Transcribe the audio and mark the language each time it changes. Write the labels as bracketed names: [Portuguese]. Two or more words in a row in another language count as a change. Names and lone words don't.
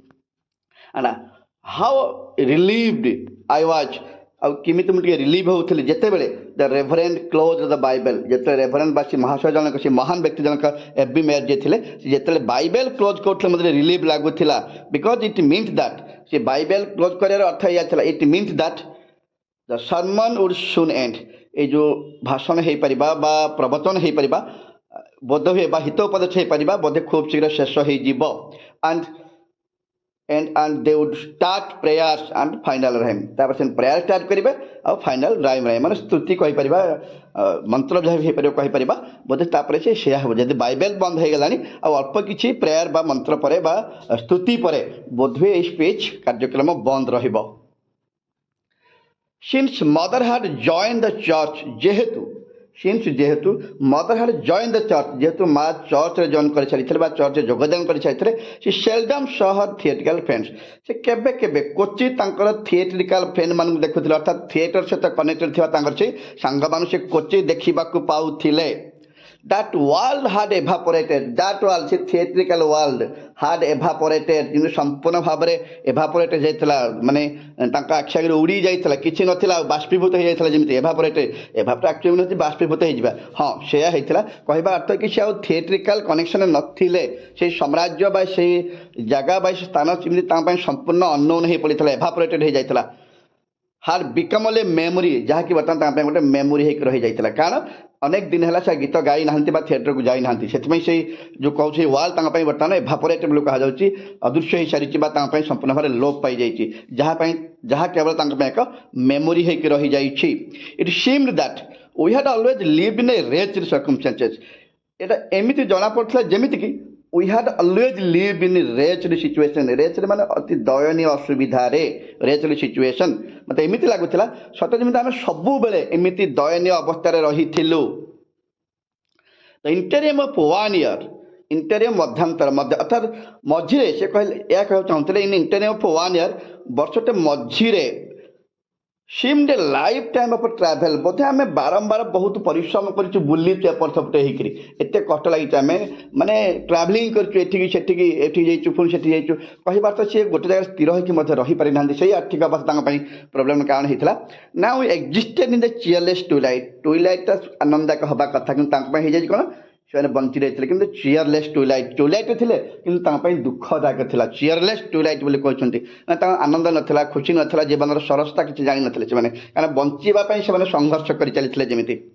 [English] How relieved I was [Odia] ଆଉ କେମିତି ମୁଁ ଟିକେ ରିଲିଭ୍ ହେଉଥିଲି ଯେତେବେଳେ [English] the Reverend closed the Bible [Odia] ଯେତେବେଳେ ରେଭରେଣ୍ଡ ବା ସେ ମହାଶୟ ଜଣକ ସେ ମହାନ ବ୍ୟକ୍ତି ଜଣକ ଏଫ୍ ବି ମେୟର ଯିଏ ଥିଲେ ସେ ଯେତେବେଳେ ବାଇବେଲ୍ କ୍ଲୋଜ୍ କରୁଥିଲେ ମୋତେ ରିଲିଭ୍ ଲାଗୁଥିଲା [English] because it means that [Odia] ସେ ବାଇବେଲ୍ କ୍ଲୋଜ୍ କରିବାର ଅର୍ଥ ଏଇଆ ଥିଲା [English] it means that the sermon would soon end [Odia] ଏଇ ଯେଉଁ ଭାଷଣ ହେଇପାରିବା ବା ପ୍ରବଚନ ହେଇପାରିବା ବୋଧ ହୁଏ ବା ହିତୋପଦେଶ ହେଇପାରିବା ବୋଧେ ଖୁବ୍ ଶୀଘ୍ର ଶେଷ ହେଇଯିବ [English] and they would start prayers and final rhyme [Odia] ତାପରେ ସେ [English] prayer start [Odia] କରିବେ ଆଉ [English] final rhyme [Odia] ରାଇମ୍ ମାନେ ସ୍ତୁତି କହିପାରିବା ମନ୍ତ୍ର ଯାହା ବି ହେଇପାରିବ କହିପାରିବା ବୋଧେ ତାପରେ ସେ ସେୟା ହେବ ଯଦି ବାଇବେଲ ବନ୍ଦ ହେଇଗଲାଣି ଆଉ ଅଳ୍ପ କିଛି ପ୍ରେୟାର ବା ମନ୍ତ୍ର ପରେ ବା ସ୍ତୁତି ପରେ ବୋଧହୁଏ ଏହି ସ୍ପିଚ୍ କାର୍ଯ୍ୟକ୍ରମ ବନ୍ଦ ରହିବ [English] since mother had joined the church [Odia] ଯେହେତୁ [English] mother had joined the church [Odia] ଯେହେତୁ ମା ଚର୍ଚ୍ଚରେ ଜଏନ୍ କରିସାରିଥିଲେ ବା ଚର୍ଚ୍ଚରେ ଯୋଗଦାନ କରିସାରିଥିଲେ ସେ [English] seldom saw her theatrical friends [Odia] ସେ କେବେ କେବେ କ୍ୱଚିତ୍ ତାଙ୍କର [English] theatrical friend [Odia] ମାନଙ୍କୁ ଦେଖୁଥିଲେ ଅର୍ଥାତ୍ ଥିଏଟର ସହିତ କନେକ୍ଟେଡ୍ ଥିବା ତାଙ୍କର ସେ ସାଙ୍ଗମାନଙ୍କୁ ସେ କ୍ୱଚିତ୍ ଦେଖିବାକୁ ପାଉଥିଲେ [English] that world had evaporated that world [Odia] ସେ [English] theatrical world had evaporated [Odia] କିନ୍ତୁ ସମ୍ପୂର୍ଣ୍ଣ ଭାବରେ evaporated ଯାଇଥିଲା ମାନେ ତାଙ୍କ ଆଖି ଆଗରେ ଉଡ଼ି ଯାଇଥିଲା କିଛି ନଥିଲା ଆଉ ବାଷ୍ପୀଭୂତ ହେଇଯାଇଥିଲା ଯେମିତି [English] evaporated actually [Odia] ହେଉଛି ବାଷ୍ପୀଭୂତ ହେଇଯିବା ହଁ ସେୟା ହେଇଥିଲା କହିବା ଅର୍ଥ କି ସେ ଆଉ [English] theatrical connection [Odia] ନଥିଲେ ସେଇ ସାମ୍ରାଜ୍ୟ ବା ସେଇ ଜାଗା ବା ସେ ସ୍ଥାନ ଯେମିତି ତାଙ୍କ ପାଇଁ ସମ୍ପୂର୍ଣ୍ଣ ଅନନୋନ୍ ହେଇ ପଡ଼ିଥିଲା evaporated ହେଇଯାଇଥିଲା [English] had become a memory [Odia] ଯାହାକି ବର୍ତ୍ତମାନ ତାଙ୍କ ପାଇଁ ଗୋଟେ ମେମୋରି ହେଇକି ରହିଯାଇଥିଲା କାରଣ ଅନେକ ଦିନ ହେଲା ସେ ଗୀତ ଗାଇ ନାହାନ୍ତି ବା ଥିଏଟରକୁ ଯାଇନାହାନ୍ତି ସେଥିପାଇଁ ସେଇ ଯେଉଁ କହୁଛି ୱାଲ୍ ତାଙ୍କ ପାଇଁ ବର୍ତ୍ତମାନ ଏଭାପୋରେଟ୍ ବୋଲି କୁହାଯାଉଛି ଅଦୃଶ୍ୟ ହେଇସାରିଛି ବା ତାଙ୍କ ପାଇଁ ସମ୍ପୂର୍ଣ୍ଣ ଭାବରେ ଲୋପ ପାଇଯାଇଛି ଯାହା କେବଳ ତାଙ୍କ ପାଇଁ ଏକ ମେମୋରି ହେଇକି ରହିଯାଇଛି [English] it seemed that we had always lived in a wretched circumstances [Odia] ଏଇଟା ଏମିତି ଜଣାପଡ଼ୁଥିଲା ଯେମିତିକି [English] we had always lived in wretched situation [Odia] wretched ମାନେ ଅତି ଦୟନୀୟ ଅସୁବିଧାରେ [English] wretched situation [Odia] ମୋତେ ଏମିତି ଲାଗୁଥିଲା ସତ ଯେମିତି ଆମେ ସବୁବେଳେ ଏମିତି ଦୟନୀୟ ଅବସ୍ଥାରେ ରହିଥିଲୁ [English] the interim of 1 year interim [Odia] ମଧ୍ୟାନ୍ତର ଅର୍ଥାତ୍ ମଝିରେ ସେ କହିଲେ ଏହା କହିବାକୁ ଚାହୁଁଥିଲେ [English] in interim of 1 year [Odia] ବର୍ଷଟେ ମଝିରେ [English] seemed a lifetime of travel [Odia] ବୋଧେ ଆମେ ବାରମ୍ବାର ବହୁତ ପରିଶ୍ରମ କରିଛୁ ବୁଲିଛୁ ଏପଟ ସେପଟ ହେଇକିରି ଏତେ କଷ୍ଟ ଲାଗିଛି ଆମେ ମାନେ ଟ୍ରାଭେଲିଂ କରିଛୁ ଏଠିକି ସେଠିକି ଏଠି ଯାଇଛୁ ପୁଣି ସେଠି ଯାଇଛୁ କହିବାର ତ ସିଏ ଗୋଟେ ଜାଗାରେ ସ୍ଥିର ହୋଇକି ମଧ୍ୟ ରହିପାରିନାହାନ୍ତି ସେଇ ଆର୍ଥିକ ଅବସ୍ଥା ତାଙ୍କ ପାଇଁ ପ୍ରୋବ୍ଲେମ୍ କାରଣ ହେଇଥିଲା [English] now existed in the cheerless twilight [Odia] ଆନନ୍ଦଦାୟକ ହେବା କଥା କିନ୍ତୁ ତାଙ୍କ ପାଇଁ ହେଇଯାଇଛି କ'ଣ ସେମାନେ ବଞ୍ଚି ରହିଥିଲେ କିନ୍ତୁ [English] cheerless twilight [Odia] ଥିଲେ କିନ୍ତୁ ତାଙ୍କ ପାଇଁ ଦୁଃଖଦାୟକ ଥିଲା [English] cheerless twilight [Odia] ବୋଲି କହିଛନ୍ତି ମାନେ ତାଙ୍କ ଆନନ୍ଦ ନଥିଲା ଖୁସି ନଥିଲା ଜୀବନର ସରସତା କିଛି ଜାଣିନଥିଲେ ସେମାନେ କାରଣ ବଞ୍ଚିବା ପାଇଁ ସେମାନେ ସଂଘର୍ଷ କରି ଚାଲିଥିଲେ ଯେମିତି